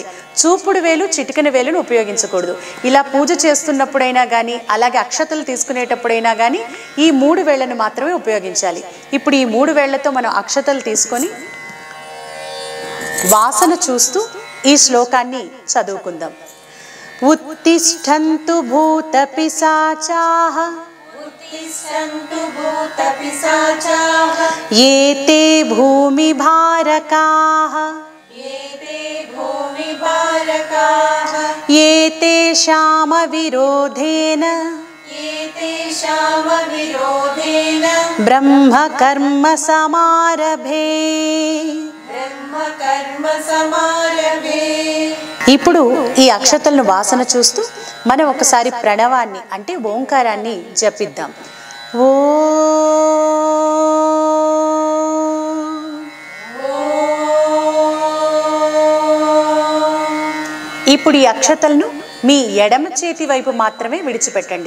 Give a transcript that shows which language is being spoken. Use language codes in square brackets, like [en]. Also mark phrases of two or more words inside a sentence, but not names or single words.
[te] చూపుడు వేలు, చిటికెన వేలును ఉపయోగించకూడదు. ఇలా పూజ చేస్తున్నప్పుడైనా కానీ, అలాగే అక్షతలు తీసుకునేటప్పుడైనా కానీ ఈ 3 వేళ్లను మాత్రమే ఉపయోగించాలి. ఇప్పుడు ఈ 3 వేళ్లతో మనం అక్షతలు తీసుకొని వాసన చూస్తూ ఈ శ్లోకాన్ని చదువుకుందాం. [sa] ఉత్తిష్టంతు భూత పిశాచాః उत्तिष्ठन्तु भूतपिशाचाः ఏతే భూమి భారకాః एते भूमिभारकाः ఏతేషామ విరోధేన एतेषां विरोधेन బ్రహ్మ కర్మ సమారభే. ब्रह्मकर्म समारभे। [te] ఇప్పుడు ఈ అక్షతలను వాసన చూస్తూ మనం ఒకసారి ప్రణవాన్ని అంటే ఓంకారాన్ని జపిద్దాం. ఓ ఇప్పుడు ఈ అక్షతలను మీ ఎడమ చేతి వైపు మాత్రమే విడిచిపెట్టండి.